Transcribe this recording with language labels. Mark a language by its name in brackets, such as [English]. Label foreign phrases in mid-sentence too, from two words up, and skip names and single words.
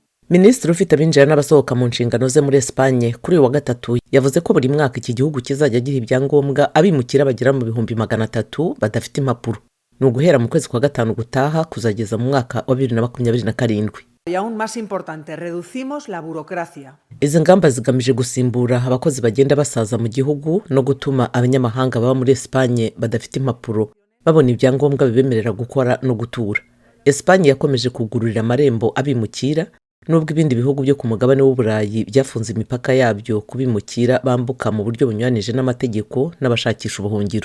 [Kinyarwanda] Minisitiri ufite abinjira n'abasohoka mu nshingano ze muri Espagne kuri uyu wa gatatu yavuze ko buri mwaka iki gihugu kizajya giha ibyangombwa abimukira bagera mu bihumbi 300 badafite impapuro. Ni uguhera mu kwezi kwa gatanu gutaha kuzageza mu mwaka wa 2027. [Spanish] Y aún más importante, reducimos la burocracia. [Kinyarwanda] Izi ngamba zigamije gusimbura abakozi bagenda basaza mu gihugu no gutuma abanyamahanga baba muri Espagne badafite impapuro babona ibyangombwa bibemerera gukora no gutura. Espagne yakomeje kugururira amarembo abimukira nubwo ibindi bihugu byo ku mugabane w'Uburayi byafunze imipaka yabyo kubimukira bambuka mu buryo bunyuranije n'amategeko n'abashakisha ubuhungiro.